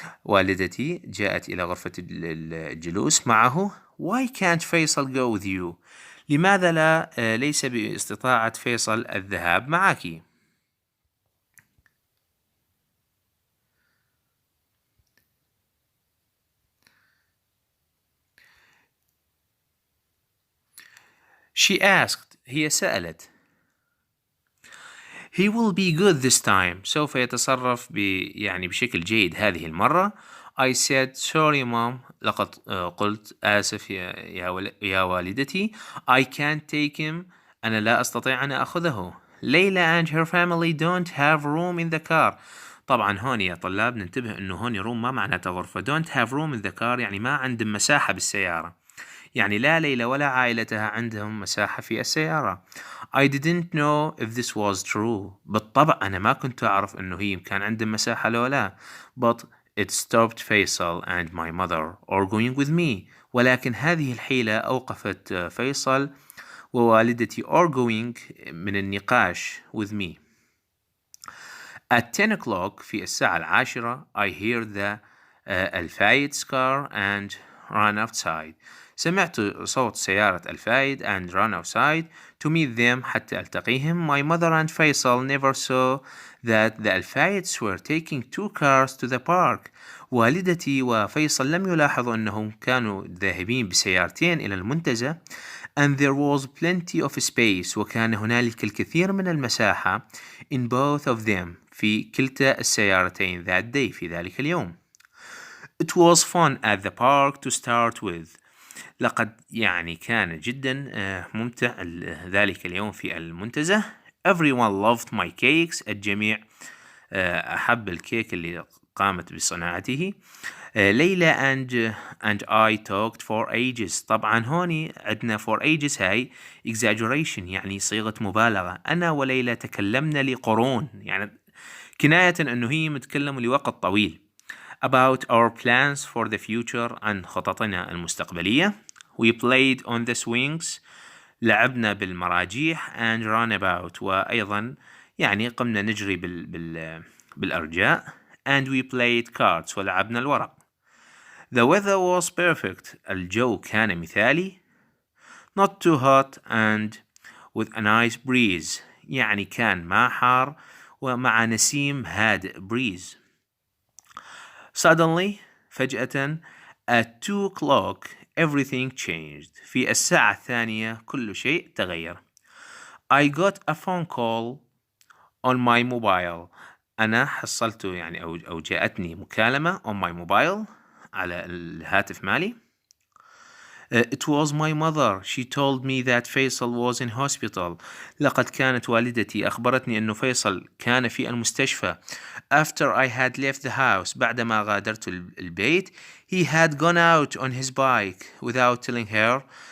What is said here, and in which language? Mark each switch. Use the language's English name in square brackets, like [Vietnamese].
[Arabic] والدتي جاءت إلى غرفة الجلوس معه. [English] Why can't Faisal go with you? [Arabic] لماذا لا ليس باستطاعة فيصل الذهاب معك؟ [English] She asked. [Arabic] هي سألت. [English] He will be good this time. [Arabic] سوف يتصرف يعني بشكل جيد هذه المرة. [English] I said sorry mom. [Arabic] لقد قلت آسف يا والدتي. [English] I can't take him. [Arabic] أنا لا أستطيع أن أخذه. [English] Layla and her family don't have room in the car. [Arabic] طبعا هون يا طلاب ننتبه انه هون room ما معناته غرفة. [English] don't have room in the car [Arabic] يعني ما عندهم مساحة بالسيارة. يعني لا ليلى ولا عائلتها عندهم مساحة في السيارة. [English] I didn't know if this was true. [Arabic] بالطبع أنا ما كنت أعرف إنه هي كان عندهم مساحة لو لا. [English] But it stopped Faisal and my mother arguing with me. [Arabic] ولكن هذه الحيلة أوقفت فيصل ووالدتي [English] arguing [Arabic] من النقاش [English] with me. At 10 o'clock [Arabic] في الساعة 10 [English] I hear the Al Fayed's car and ran outside. [Arabic] سمعت صوت سيارة الفايد [English] and ran outside to meet them [Arabic] حتى ألتقيهم. [English] My mother and Faisal never saw that the Al Fayed's were taking 2 cars to the park. [Arabic] والدتي وفيصل لم يلاحظوا أنهم كانوا ذاهبين بسيارتين إلى المنتزه. [English] And there was plenty of space. [Arabic] وكان هنالك الكثير من المساحة [English] in both of them [Arabic] في كلتا السيارتين [English] that day [Arabic] في ذلك اليوم. [English] It was fun at the park to start with. [Arabic] لقد يعني كان جدا ممتع ذلك اليوم في المنتزه. [English] Everyone loved my cakes. [Arabic] الجميع أحب الكيك اللي قامت بصناعته. [English] Layla and I talked for ages. [Arabic] طبعا هوني عندنا for ages هاي exaggeration يعني صيغة مبالغة. أنا وليلى تكلمنا لقرون يعني كناية أنه هي متكلم لوقت طويل. [English] About our plans for the future. [Arabic] عن خططنا المستقبلية. [English] We played on the swings. [Arabic] لعبنا بالمراجيح [English] and ran about. [Arabic] وأيضا يعني قمنا نجري بالأرجاء. [English] And we played cards. [Arabic] ولعبنا الورق. [English] The weather was perfect. [Arabic] الجو كان مثالي. [English] Not too hot and with a nice breeze. [Arabic] يعني كان ما حار ومع نسيم هادئ breeze. [English] Suddenly [Arabic] فجأة [English] at 2 o'clock everything changed. [Arabic] في الساعة 2 كل شيء تغير. [English] I got a phone call on my mobile. [Arabic] أنا حصلت يعني أو جاءتني مكالمة [English] on my mobile [Arabic] على الهاتف مالي. [English] It was my mother. She told me that Faisal was in hospital. [Arabic] لقد كانت والدتي أخبرتني أنه فيصل كان في المستشفى. [English] After I had left the house. [Arabic] بعدما غادرت البيت. [English] He had gone out on his bike without telling her.